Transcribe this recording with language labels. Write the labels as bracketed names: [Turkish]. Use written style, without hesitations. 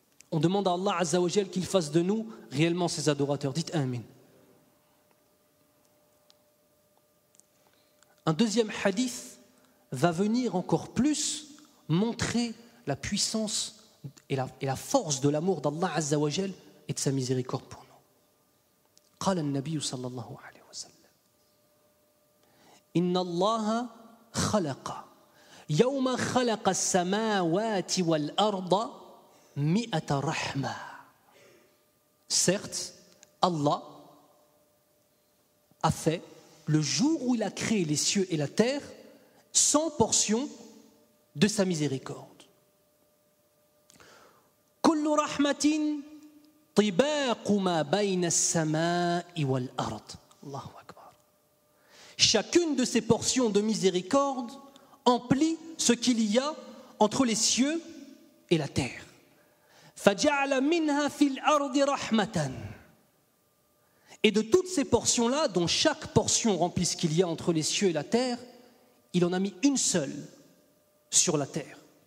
[French] On demande à Allah Azza wa Jal qu'il fasse de nous réellement ses adorateurs. Dites Amin. Un deuxième hadith va venir encore plus montrer la puissance et la force de l'amour d'Allah Azza wa Jal et de sa miséricorde pour nous. [Arabic] قال النبي صلى الله عليه وسلم إن الله خلق يوم خلق السماوات والأرض 100 رحمة. [French] Certes, Allah a fait, le jour où il a créé les cieux et la terre, 100 portions de sa miséricorde. [Arabic] كل رحمة طباق ما بين السماء والأرض. Allahu Akbar. [French] Chacune de ces portions de miséricorde emplit ce qu'il y a entre les cieux et la terre. [Arabic] فجعل منها في الأرض رحمة. [French] Et de toutes ces portions-là, dont chaque portion remplit ce qu'il y a entre les cieux et la terre, il en a mis une seule sur la terre.